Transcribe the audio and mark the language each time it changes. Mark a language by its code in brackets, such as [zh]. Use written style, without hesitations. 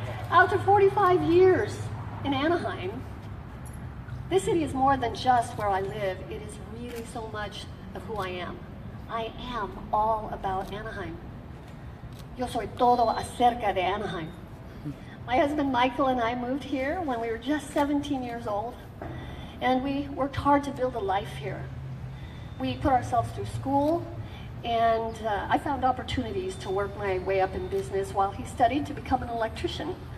[en] After 45 years in Anaheim, this city is more than just where I live. It is really so much of who I am. I am all about Anaheim. [es] Yo soy todo acerca de Anaheim. [en] My husband Michael and I moved here when we were just 17 years old, and we worked hard to build a life here. We put ourselves through school, and I found opportunities to work my way up in business while he studied to become an electrician.